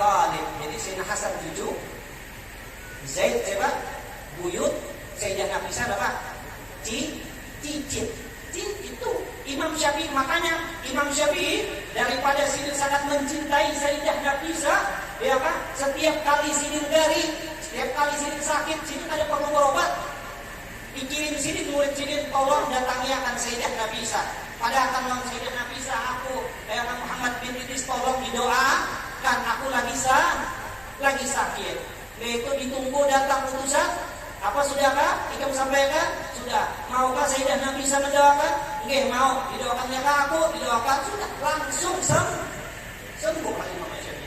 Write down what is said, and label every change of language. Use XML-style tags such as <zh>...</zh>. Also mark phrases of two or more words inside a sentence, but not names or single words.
<id>Jadi Sayyidina Hasan cucu, Zaid buyut Sayyidah Nafisah apa? Cicit itu Imam Syafi'i. Makanya Imam Syafi'i daripada Sidin sangat mencintai Sayyidah Nafisah, ya kan? Setiap kali Sidin garing, setiap kali Sidin sakit, Sidin ada perlu berobat, dikirim Sidin, murid Sidin, tolong datangi akan Sayyidah Nafisah. Padahal kan Sayyidah Nafisah, aku Muhammad bin Idris tolong didoakan, aku lagi sakit. Itu ditunggu datang utusan. Apa sudahkah? Ikam sampaikan? Sudah. Maukah Sayyidah Nafisah mendoakan? Nggih, mau. Didoakannya ke aku, didoakan sudah. Langsung sembuh kali Imam Syafi'i.</id>